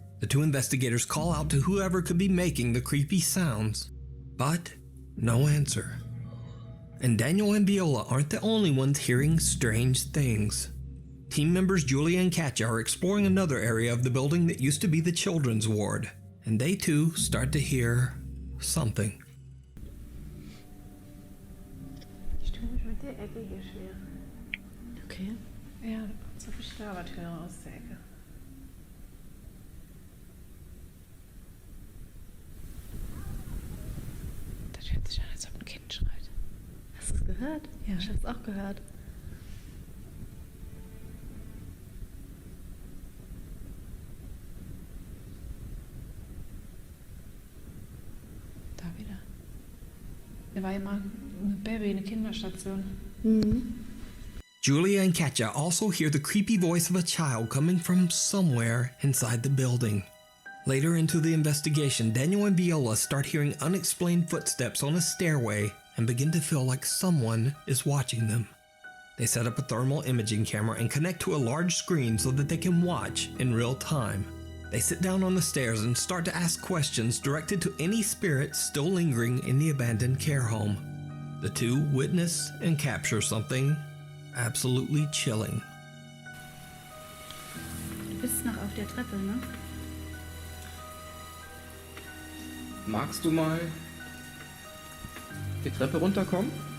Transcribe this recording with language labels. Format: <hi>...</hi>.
<en>The 2 investigators call out to whoever could be making the creepy sounds, but no answer. And Daniel and Viola aren't the only ones hearing strange things. Team members Julia and Katja are exploring another area of the building that used to be the children's ward, and they too start to hear something.</en> <de>Ich tue mich mit der Ecke hier schwer. Okay. Ja, da kommt so viel Stabertöne aus der Ecke. Das hört sich an, als ob ein Kind schreit. Hast du es gehört? Ja. Ich hab's auch gehört. Da wieder. Da war immer ein Baby, eine Kinderstation.</de> <en>Julia and Katja also hear the creepy voice of a child coming from somewhere inside the building. Later into the investigation, Daniel and Viola start hearing unexplained footsteps on a stairway and begin to feel like someone is watching them. They set up a thermal imaging camera and connect to a large screen so that they can watch in real time. They sit down on the stairs and start to ask questions directed to any spirits still lingering in the abandoned care home. The two witness and capture something absolutely chilling.</en> <de>Du bist noch auf der Treppe, ne? Magst du mal die Treppe runterkommen?</de>